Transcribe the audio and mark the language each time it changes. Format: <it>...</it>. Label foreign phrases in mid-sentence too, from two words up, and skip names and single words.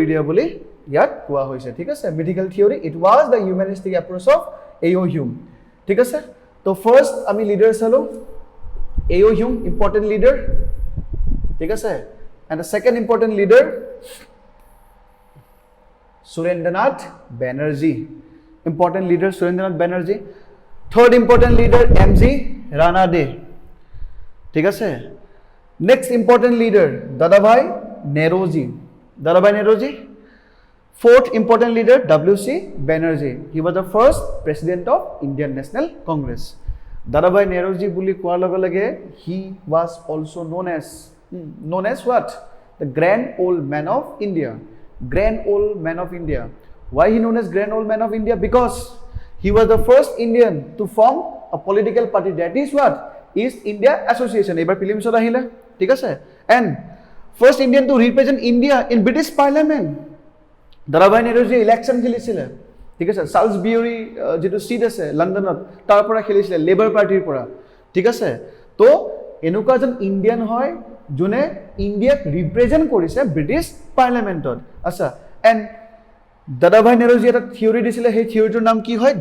<as>দিয়া বুলি ইয়াত কোৱা হৈছে ঠিক আছে</as> <en>medical theory it was the humanistic approach of A.O. Hume</en> <as>ঠিক আছে</as> <en>so first</en> <as>আমি লিডাৰ চালো</as> <en>A.O. Hume important leader</en> <as>ঠিক আছে</as> <en>and the second important leader Surendranath Banerjee important leader Surendranath Banerjee third important leader M.G. ৰাণাডে</en> <as>ঠিক আছে</as> <en>next important leader Dadabhai Naoroji Fourth important leader, W.C. Banerjee. He was the first president of Indian National Congress.</en> <as>দাদাভাই নেৰোজী বুলি কোৱাৰ লগে লাগে,</as> <en>he was also known as what? The Grand Old Man of India. Grand Old Man of India. Why he known as Grand Old Man of India? Because he was the first Indian to form a political party. That is what? East India Association.</en> <as>এবাৰ prelims আহিলে, ঠিক আছে?</as> <en>And first Indian to represent India in British Parliament.</en> <as>দাদাভাই নেৰোজী ইলেকশ্যন খেলিছিলে ঠিক আছে চাৰ্লছবিউৰি যেটো সিট আছে লণ্ডনত তাৰ পৰা খেলিছিলে লেবাৰ পাৰ্টিৰ পৰা ঠিক আছে তো এনেকুৱা এজন ইণ্ডিয়ান হয় যোনে ইণ্ডিয়াক ৰিপ্ৰেজেন্ট কৰিছে ব্ৰিটিছ পাৰ্লিয়ামেন্টত আচ্ছা এণ্ড দাদাভাই নেহৰুজী এটা থিওৰি দিছিলে সেই থিওৰিটোৰ নাম কি হয়</as>